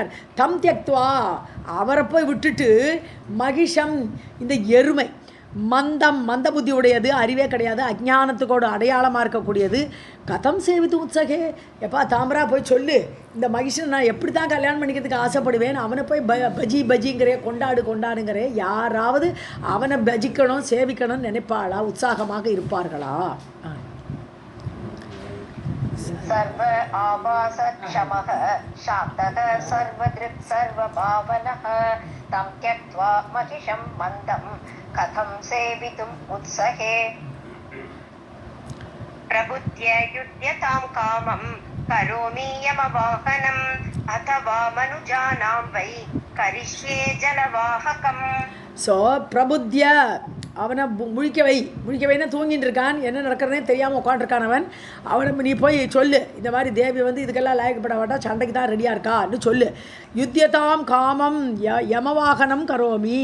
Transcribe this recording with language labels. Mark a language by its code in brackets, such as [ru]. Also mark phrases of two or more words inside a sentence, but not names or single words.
[sa] तं त्यक्त्वा, [ta] அவரை போய் விட்டுட்டு மகிஷம், இந்த எருமை, மந்தம் மந்த புத்தி உடையது, அறிவே கிடையாது, அஜ்ஞானத்துக்கோட அடையாளமாக இருக்கக்கூடியது. [sa] कथं सेवितुम् उत्सहे, [ta] எப்பா தாமரா போய் சொல்லு, இந்த மகிஷன் நான் எப்படி தான் கல்யாணம் பண்ணிக்கிறதுக்கு ஆசைப்படுவேன், அவனை போய் பஜி பஜிங்கிறே கொண்டாடுங்கிறே, யாராவது அவனை பஜிக்கணும் சேவிக்கணும்னு நினைப்பாளா, உற்சாகமாக இருப்பார்களா? [sa] सर्व आवासक्षमः शान्तः सर्वदृक् सर्वभावनः तं त्यक्त्वा महिषं मन्दं कथं सेवितुम् उत्सहे प्रबुद्ध्य युध्यतां कामं करोमि यमवाहनम् अथवा मनुजानां वै करिष्ये जलवाहकम्. [ta] ஸோ பிரபுத்திய அவனை முழிக்க வைனா தூங்கிட்டு இருக்கான், என்ன நடக்கிறதே தெரியாமல் உட்காந்துருக்கான் அவனை நீ போய் சொல்லு, இந்த மாதிரி தேவி வந்து இதுக்கெல்லாம் லாயக்கப்பட மாட்டா, சண்டைக்கு தான் ரெடியாக இருக்கான்னு சொல்லு. [sa] युध्यतां कामं यमवाहनं करोमि.